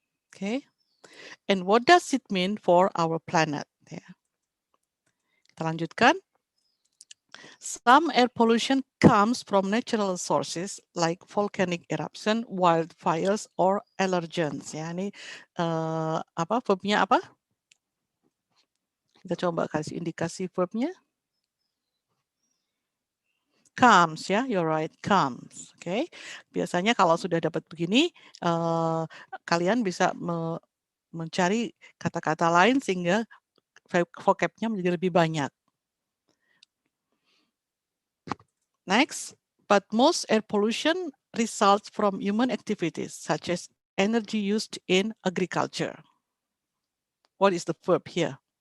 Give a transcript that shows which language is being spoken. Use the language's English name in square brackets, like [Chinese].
[English] Okay, and what does it mean for our planet? Yeah. Kita lanjutkan. Some air pollution comes from natural sources like volcanic eruption, wildfires, or allergens. [Indonesian] Ya, ini apa verbnya apa? Kita coba kasih indikasi verbnya. [English] Comes ya, you're right, comes. Oke, okay. [Indonesian] Biasanya kalau sudah dapat begini, kalian bisa mencari kata-kata lain sehingga vocabnya menjadi lebih banyak. [English] Next, but most air pollution results from human activities such as energy used in agriculture. What is the verb here?